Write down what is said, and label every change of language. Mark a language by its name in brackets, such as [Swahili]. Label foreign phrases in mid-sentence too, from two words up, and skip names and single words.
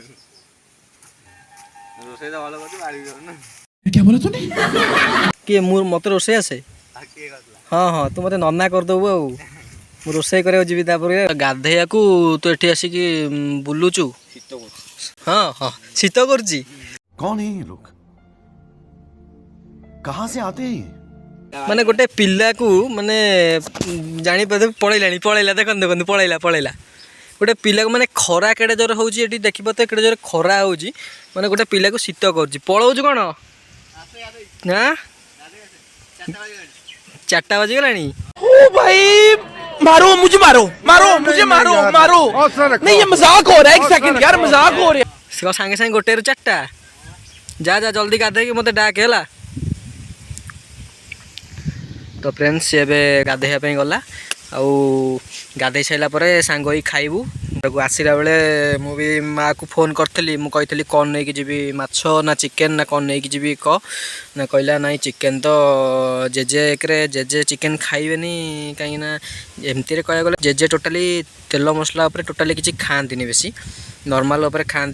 [Odia] ରୋଷେଇ ତ ଭଲ କରୁଛୁ, ବାଢିବି ନା। କିଏ ମୋତେ ରୋଷେଇ ଆସେ? ହଁ ତୁ ମୋତେ ନନା କରିଦେବୁ ଆଉ ମୁଁ ରୋଷେଇ କରିବାକୁ ଯିବି। ତାପରେ ଗାଧେଇବାକୁ ତୁ ଏଠି ଆସିକି ବୁଲୁଛୁ। ହଁ ଶୀତ କରୁଛି। [Hindi] कौन है ये लोग कहां से आते हैं? [Odia] ମାନେ ଗୋଟେ ପିଲାକୁ ମାନେ ଜାଣିପାରୁ ପଳେଇଲା ଦେଖନ୍ତୁ ପଳେଇଲା। ଗୋଟେ ପିଲାକୁ ମାନେ ଖରା କେଡ଼େ ଜୋର ହେଉଛି ଏଠି ଦେଖିବ ତ, କେଡ଼େ ଜୋର ଖରା ହେଉଛି। ମାନେ ଗୋଟେ ପିଲାକୁ ଶୀତ କରୁଛି। ପଳଉଛୁ କ'ଣ? ନା 4ଟା ବାଜିଗଲାଣି। [Hindi] ओ भाई मारो मुझे नहीं ये मजाक हो रहा है, एक सेकंड यार, मजाक हो रहा है। [Odia] ସାଙ୍ଗେ 1ରୁ 4ଟା ଯା ଜଲ୍ଦି ଗାଧେଇକି ମୋତେ ଡାକେ ହେଲା। ତ ଫ୍ରେଣ୍ଡସ୍ ଏବେ ଗାଧେଇବା ପାଇଁ ଗଲା, ଆଉ ଗାଧେଇ ସାରିଲା ପରେ ସାଙ୍ଗ ହେଇ ଖାଇବୁ। ତାକୁ ଆସିଲା ବେଳେ ମୁଁ ବି ମାଆକୁ ଫୋନ୍ କରିଥିଲି, ମୁଁ କହିଥିଲି କ'ଣ ନେଇକି ଯିବି, ମାଛ ନା ଚିକେନ୍ ନା କ'ଣ ନେଇକି ଯିବି ନା କହିଲା ନାଇଁ ଚିକେନ୍ ତ ଜେଜେ ଚିକେନ୍ ଖାଇବେନି, କାହିଁକିନା ଏମିତିରେ କହିବାକୁ ଗଲେ ଜେଜେ ଟୋଟାଲି ତେଲ ମସଲା ଉପରେ ଟୋଟାଲି କିଛି ଖାଆନ୍ତିନି, ବେଶୀ ନର୍ମାଲ୍ ଉପରେ ଖାଆନ୍ତି।